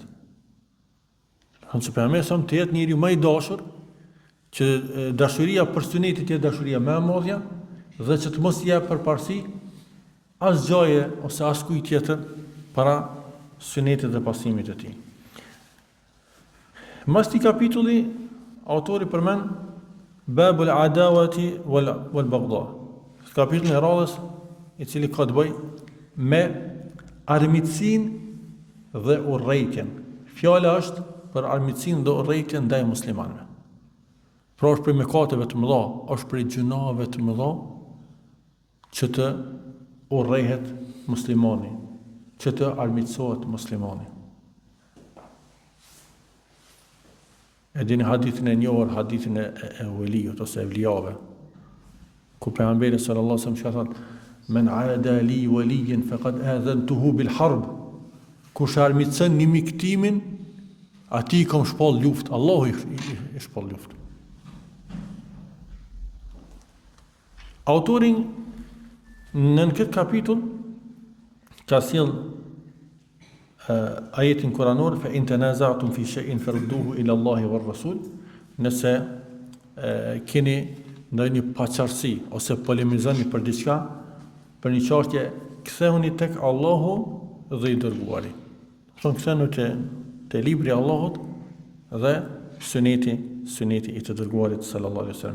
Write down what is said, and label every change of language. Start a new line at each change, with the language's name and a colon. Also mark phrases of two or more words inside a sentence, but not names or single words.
Albanian: Që pejgamberi sa të jetë njeriu më i dashur, që dashuria për sunetin të jetë dashuria më e madhe, dhe që të mos jep përparësi as gjaje ose as kujt tjetër para sunetit dhe pasimit të tij. Mas këtij kapitulli, autori përmend
Arabic: باب العداوة والبغضاء.
Albanian: Kapitulli i radhës, i cili ka të bëjë me armiqsinë dhe urrejtjen. Fjala është për armiqsinë dhe urrejtjen ndaj muslimanëve. Pra është prej mëkateve të mëdha, është prej gjunave të mëdha që të urrejhet muslimani, që të armiqësohet muslimani. E dini hadithin e njohur, hadithin e Uelijut ose evlijave, ku pejgamberi
Arabic: صلى الله عليه وسلم
Albanian: ka thënë:
Arabic: "من عادى لي وليا فقد آذنته بالحرب."
Albanian: Kush armiqson një miktimin, atij kam shpall luftë. Allahu i shpall luftë. Autori në këtë kapitull ka sjell ajetin kuranor
Arabic: فإن تنازعتم في شيء فردوه إلى الله والرسول.
Albanian: Nëse keni ndonjë paqartësi ose polemizoni për diçka, për një çështje, kthehuni tek Allahu dhe i dërguari. Thonë kthehuni te libri i Allahut dhe suneti i të dërguarit
Arabic: صلى الله عليه وسلم.